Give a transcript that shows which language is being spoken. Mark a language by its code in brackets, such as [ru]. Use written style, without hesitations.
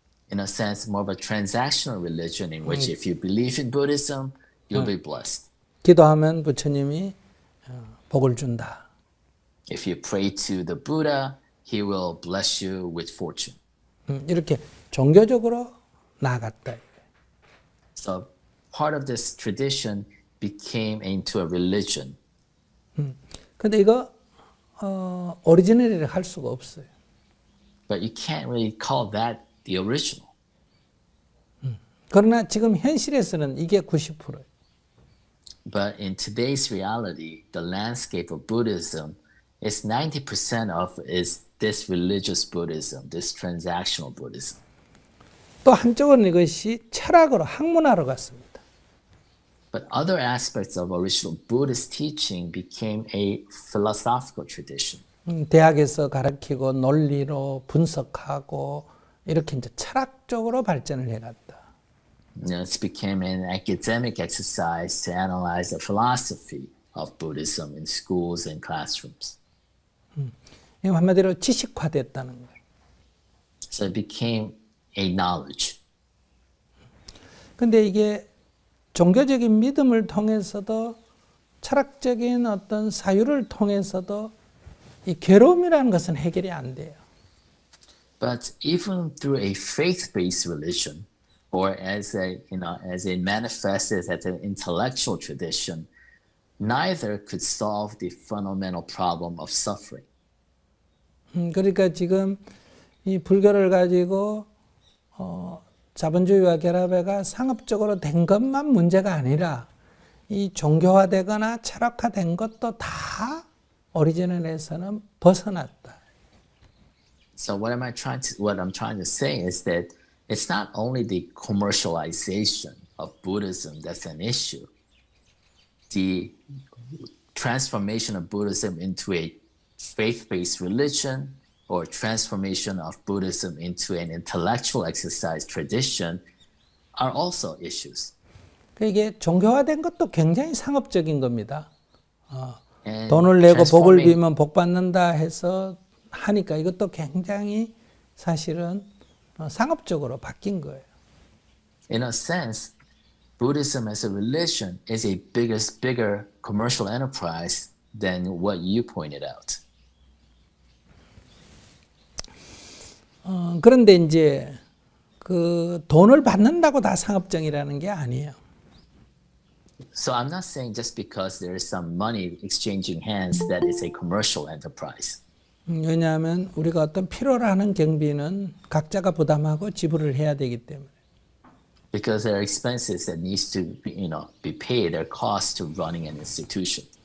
[en] In a sense, more of a transactional religion in which if you believe in Buddhism, you'll be blessed. [ko] 기도하면 부처님이 복을 준다. [en] If you pray to the Buddha, he will bless you with fortune. [ko] 이렇게 종교적으로 나아갔다. [en] So part of this tradition became into a religion. [ko] 근데 이거 오리지널이라 할 수가 없어요. [en] But you can't really call that the original. [ko] 그러나 지금 현실에서는 이게 90%예요. [en] But in today's reality, the landscape of Buddhism is 90% of is this religious Buddhism, this transactional Buddhism. [ko] 또 한쪽은 이것이 철학으로 학문화로 갔습니다. [en] But other aspects of original Buddhist teaching became a philosophical tradition. [ko] 대학에서 가르치고 논리로 분석하고 이렇게 이제 철학적으로 발전을 해갔다. [en] It became an academic exercise to analyze the philosophy of Buddhism in schools and classrooms. [ko] 한마디로 지식화됐다는 거예요. [en] So it became a knowledge. [ko] 근데 이게 종교적인 믿음을 통해서도 철학적인 어떤 사유를 통해서도 이 괴로움이라는 것은 해결이 안 돼요. [en] But even through a faith-based religion, or as it manifested as an intellectual tradition, neither could solve the fundamental problem of suffering. [ko] 그러니까 지금 이 불교를 가지고 자본주의와 결합해가 상업적으로 된 것만 문제가 아니라 이 종교화되거나 철학화된 것도 다 오리지널에서는 벗어났다. [en] So what I'm trying to say is that it's not only the commercialization of Buddhism that's an issue. The transformation of Buddhism into a faith-based religion or transformation of Buddhism into an intellectual exercise tradition are also issues. [ko] 이게 종교화된 것도 굉장히 상업적인 겁니다. 돈을 내고 복을 빌면 복 받는다 해서 하니까 이것도 굉장히 사실은 상업적으로 바뀐 거예요. [en] In a sense, Buddhism as a religion is a bigger commercial enterprise than what you pointed out. [ko] 그런데 이제 그 돈을 받는다고 다 상업적이라는 게 아니에요. [en] So I'm not saying just because there is some money exchanging hands that it's a commercial enterprise. [ko] 왜냐하면 우리가 어떤 필요로 하는 경비는 각자가 부담하고 지불을 해야 되기 때문에. [en] Because there are expenses that needs to be paid, there are costs to running an institution.